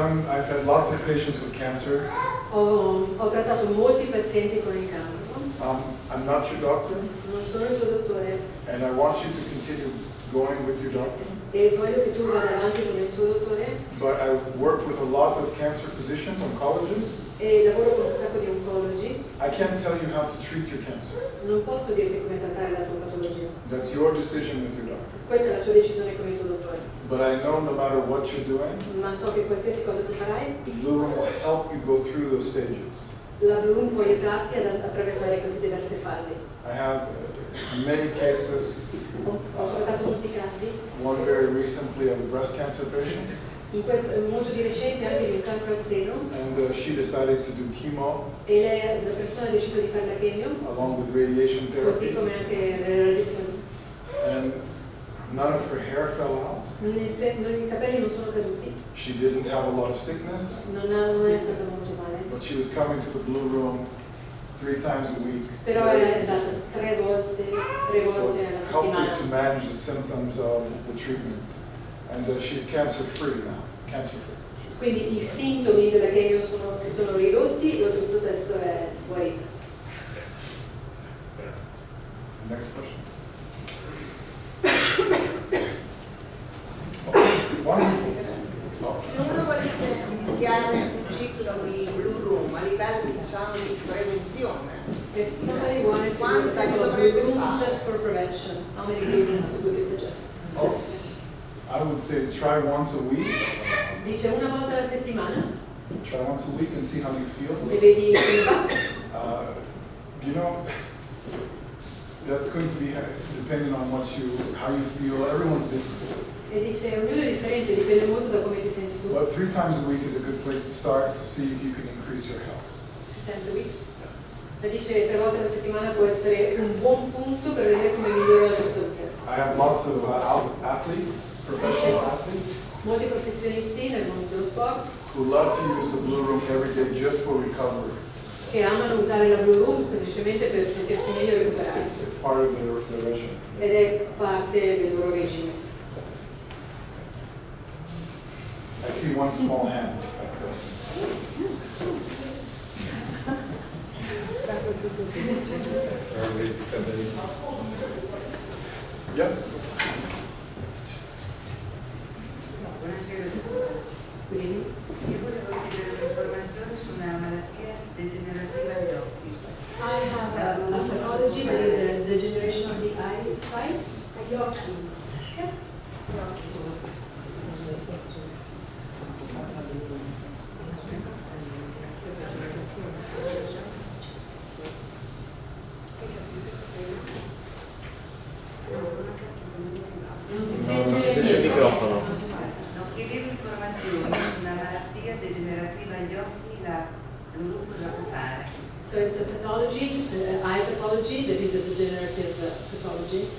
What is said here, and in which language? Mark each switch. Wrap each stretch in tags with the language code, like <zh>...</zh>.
<en>I've had lots of patients with cancer.</en> <it>Ho trattato molti pazienti con il cancro.</it> <en>I'm not your doctor,</en> <it>Non sono il tuo dottore</it> <en>and I want you to continue going with your doctor.</en> <it>e voglio che tu vada avanti con il tuo dottore</it> <en>But I work with a lot of cancer physicians, oncologists.</en> <it>e lavoro con un sacco di oncologi.</it> <en>I can't tell you how to treat your cancer.</en> <it>Non posso dirti come trattare la tua patologia.</it> <en>That's your decision with your doctor.</en> <it>Questa è la tua decisione con il tuo dottore.</it> <en>But I know no matter what you're doing,</en> <it>Ma so che qualsiasi cosa tu farai,</it> <en>the Blu Room will help you go through those stages.</en> <it>la Blu Room può aiutarti ad attraversare queste diverse fasi.</it> <en>I have many cases,</en> <it>Ho trattato molti casi,</it> <en>one very recently of a breast cancer patient.</en> <it>molto di recente anche di un cancro al seno,</it> <en>and she decided to do chemo</en> <it>e lei, la persona ha deciso di fare la chemio,</it> <en>along with radiation</en> <it>così come anche le radiazioni.</it> <en>and none of her hair fell out.</en> <it>I capelli non sono caduti,</it> <en>She didn't have a lot of sickness,</en> <it>non è stata molto male,</it> <en>but she was coming to the Blu Room 3 times a week.</en> <it>però è andata tre volte</it> <en>So</en> <it>alla</it> <en>it helped her</en> <it>settimana.</it> <en>to manage the symptoms of the treatment. And she's cancer-free now, cancer-free.</en> <it>Quindi i sintomi della chemio si sono ridotti e oltretutto adesso è guarita.</it> <en>Next question. Okay, wonderful.</en> <it>Se uno volesse iniziare un ciclo di Blu Room a livello diciamo di prevenzione,</it> <en>If somebody wanted to do a</en> <it>quanti</it> <en>cycle</en> <it>ne</it> <en>of Blue</en> <it>dovrebbe</it> <en>Room</en> <it>fare?</it> <en>just for prevention, how many Blue Rooms would you suggest? Oh, I would say try once a week.</en> <it>Dice una volta alla settimana</it> <en>Try once a week and see how you</en> <it>e</it> <en>feel.</en> <it>vedi come va.</it> <en>You know, that's going to be depending on how you feel. Everyone's different.</en> <it>E dice ognuno è differente, dipende molto da come ti senti tu.</it> <en>But 3 times a week is a good place to start to see if you can increase your health. 3 times a week.</en> <it>E dice 3 volte alla settimana può essere un buon punto per vedere come migliora la tua salute.</it> <en>I have lots of athletes, professional athletes,</en> <it>Molti professionisti nel mondo dello sport</it> <en>who love to use the Blu Room every day just for recovery.</en> <it>che amano usare la Blue Room semplicemente per sentirsi meglio e recuperare.</it> <en>It's part of their regime.</en> <it>Ed è parte del loro regime.</it> <en>I see one small hand. Yep.</en> <it>Buonasera a tutti. Io volevo chiedere un'informazione su una malattia degenerativa agli occhi.</it> <en>I have a pathology that is a degeneration of the eyesight.</en> <it>Agli occhi. Non si sente il microfono. No, chiedevo informazioni su una malattia degenerativa agli occhi, la Blu Room cosa può fare?</it> <en>So it's a pathology, eye pathology that is a degenerative pathology.</en>